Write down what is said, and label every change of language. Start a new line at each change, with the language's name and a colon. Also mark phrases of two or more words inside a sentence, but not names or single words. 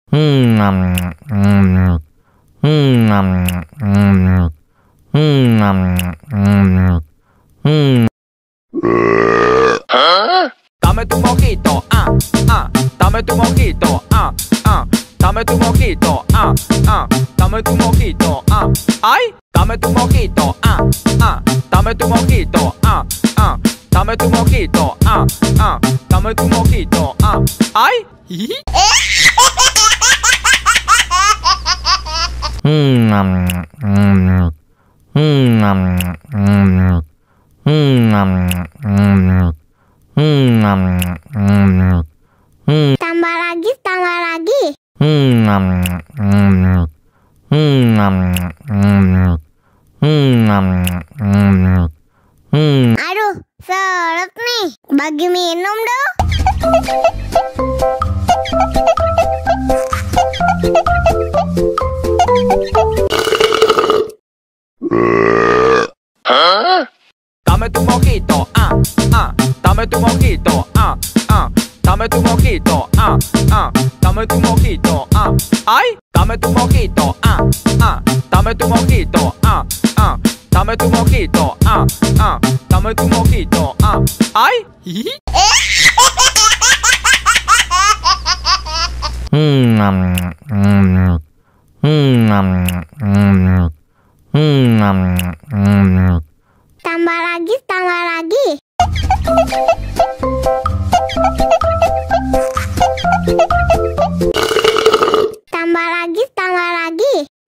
Spanish: Dame tu mojito, dame tu mojito, dame tu mojito, dame tu mojito, ay, dame tu mojito, dame tu mojito, dame tu mojito, dame tu mojito, ay.
Indonesian: Tambah lagi, tambah lagi. Aduh, seret nih. Bagi minum dong.
Spanish: Dame tu mojito, dame tu mojito, dame tu mojito, dame tu mojito, ay, dame tu mojito, dame tu mojito, dame tu mojito, dame tu mojito, ay.
Indonesian: Tambah lagi, tambah lagi. Tambah lagi, tambah lagi.